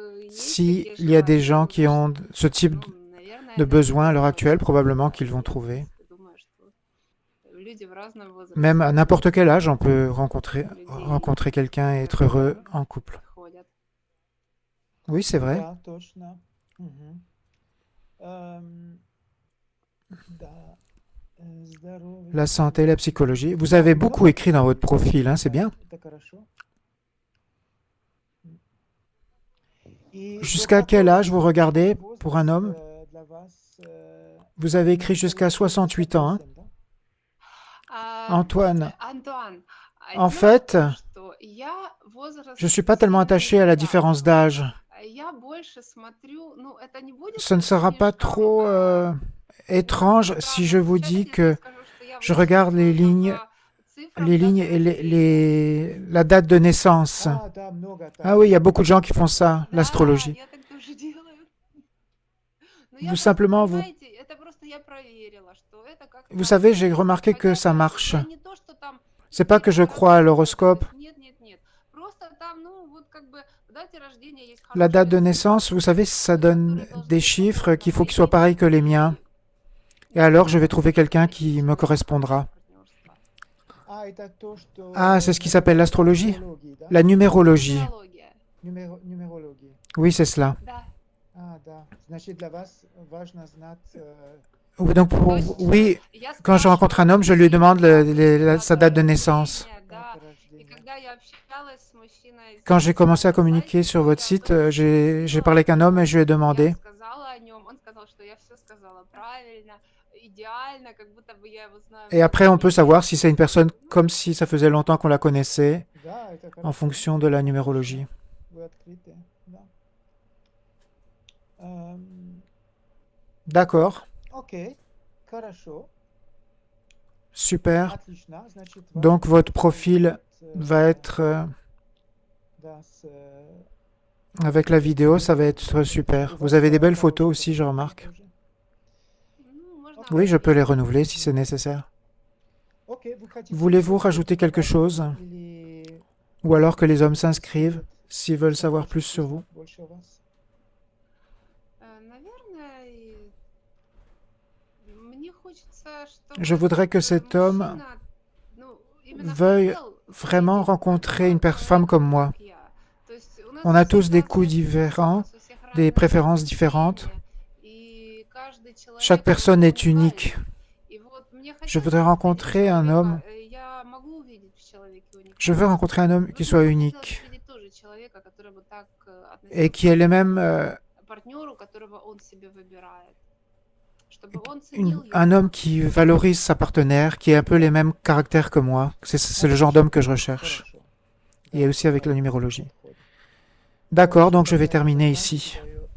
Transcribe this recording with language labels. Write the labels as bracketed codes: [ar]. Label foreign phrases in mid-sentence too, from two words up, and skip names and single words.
[fr] S'il y a des gens qui ont ce type de besoin à l'heure actuelle, probablement qu'ils vont trouver. Même à n'importe quel âge, on peut rencontrer quelqu'un et être heureux en couple. Oui, c'est vrai. [ru] Да, точно. Мгм. Да, здоровый [fr] La santé, [ru] человек. [fr] la psychologie. Vous avez beaucoup écrit dans votre profil, hein, c'est bien. [ru] Это хорошо. И до [fr] Jusqu'à quel [ru] какого [fr] âge vous regardez pour un [ru] возраста [fr] homme? [ru] для вас [fr] Vous avez écrit jusqu'à [ru] начало [fr] 68 ans, hein? [ru] 58, да? Antoine, Антуан, [fr] en [ru] знаешь [fr] fait, [ru] что? Я [fr] je ne [ru] возраст [fr] suis pas tellement [ru] сильно не [fr] attaché à la [ru] считаю. [fr] différence d'âge. [ru] Я больше смотрю, ну, это не будет [fr] Ce ne sera pas [ru] слишком [fr] trop étrange si je [ru] странно [fr] vous [ru] звучать, [fr] dis [ru] если я [fr] que [ru] скажу, что я [fr] je [ru] больше [fr] regarde [ru] смотрю по цифрам [fr] les lignes [ru] даты [fr] et [ru] рождения. [fr] la date de naissance. [ru] Да, много [fr] Ah [ru] так. [fr] oui, il y a beaucoup de gens qui font ça, [ru] Да, [fr] l'astrologie. [ru] я так тоже делаю. Но я [fr] Vous [ru] просто, [fr] simplement, [ru] понимаете, это просто я проверила, что это [fr] vous [ru] как-то [fr] savez, j'ai [ru] работает. [fr] remarqué que [ru] Хотя [fr] ça [ru] я [fr] marche. [ru] не то, что там [fr] C'est pas que je [ru] какие-то [fr] crois à [ru] гороскопы [fr] l'horoscope. [ru] готовлюсь. Нет, нет, нет. Просто там, ну, вот как бы в дате рождения есть [fr] La date de [ru] хорошие [fr] naissance, [ru] цифры, [fr] vous savez, ça donne [ru] которые должны [fr] des [ru] быть [fr] chiffres [ru] похожи на [fr] qu'il faut [ru] мои [fr] qu'ils soient pareils que les miens. [ru] и [fr] Et alors, je vais [ru] вот [fr] trouver quelqu'un [ru] таким [fr] qui me [ru] образом [fr] correspondra. [ru] партнерство. Это то, что [fr] Ah, c'est ce qui s'appelle l'astrologie? [ru] астрологии, да? [fr] La numérologie. [ru] Нумерология. Нумерологии. [fr] Oui, c'est cela. [ru] Да. Да. Значит, для вас важно знать [fr] Oui, donc, [ru] То есть [fr] oui, [ru] я [fr] quand je rencontre un [ru] спрашиваю [fr] homme, je lui demande [ru] мужчину, [fr] sa date de naissance. [ru] рождения, да. дату И рождения. когда я общалась с мужчиной [fr] Quand j'ai commencé à [ru] на [fr] communiquer [ru] сайте, [fr] sur [ru] то [fr] votre [ru] я [fr] site, [ru] тоже [fr] j'ai [ru] спросила [fr] parlé avec un homme et je lui ai [ru] я [fr] demandé. [ru] сказала о нем, он сказал, что я все сказала правильно, идеально, как будто бы я его знаю [fr] Et après, on peut [ru] много [fr] savoir [ru] лет. [fr] si c'est une personne comme si ça faisait longtemps qu'on la connaissait [ru] Да, это [fr] en [ru] хорошо. [fr] fonction de la numérologie. [ru] Вы открыты, да. Эм, [fr] D'accord, [ru] Окей, хорошо, [fr] super. [ru] отлично. Значит, [fr] Donc, [ru] ваш [fr] votre [ru] профиль [fr] profil va être, [ru] да, с, [fr] avec la vidéo, ça va être super. Vous avez des belles photos aussi, je remarque. [ru] уже. Ну, можно [fr] Oui, je peux les [ru] обновить. [fr] renouveler si c'est nécessaire. [ru] Окей, вы хотите [fr] Voulez-vous [ru] еще [fr] rajouter quelque [ru] добавить [fr] chose? [ru] или [fr] Ou alors que les hommes s'inscrivent [ru] хотят [fr] s'ils veulent savoir plus sur vous? [ru] больше о вас? Наверное, мне хочется, [fr] Je [ru] чтобы [fr] voudrais que [ru] этот [fr] cet homme [ru] мужчина, ну, именно [fr] veuille [ru] хотел [fr] vraiment [ru] видеть [fr] rencontrer une [ru] такую [fr] femme comme [ru] женщину, [fr] moi. [ru] как я. То есть у нас [fr] On [ru] у [fr] a [ru] всех [fr] tous des [ru] разные [fr] coups [ru] вкусы, у [fr] différents, [ru] нас у всех [fr] des [ru] разные [fr] préférences différentes. [ru] предпочтения, и каждый [fr] Chaque [ru] человек, он [fr] personne est unique. [ru] уникален. И вот мне [fr] Je [ru] хотелось [fr] voudrais [ru] бы увидеть [fr] rencontrer un homme. [ru] человека, я могу увидеть в человеке [fr] Je veux [ru] уникальность, [fr] rencontrer un homme [ru] но [fr] qui [ru] мне [fr] soit [ru] бы хотелось [fr] unique [ru] увидеть тоже человека, который бы так [fr] et qui ait [ru] относился [fr] les mêmes, [ru] к партнеру, которого он себе выбирает, чтобы он ценил [fr] un [ru] его. [fr] homme qui valorise sa partenaire, qui ait un peu les mêmes caractères que moi. C'est le genre d'homme que je recherche. [ru] Хорошо. [fr] Et [ru] Да, [fr] aussi avec la [ru] правильно [fr] numérologie. [ru] подходит. [fr] D'accord, donc je vais [ru] Тогда [fr] terminer ici. [ru] заканчиваем.